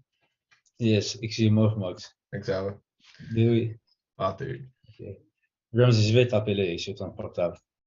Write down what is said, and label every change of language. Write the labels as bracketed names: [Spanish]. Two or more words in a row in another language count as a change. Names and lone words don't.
[Dutch] Yes, ik zie je morgen, Max. Examen. Doei. Later. Okay. [French] Rems, je vais t'appeler sur ton portable.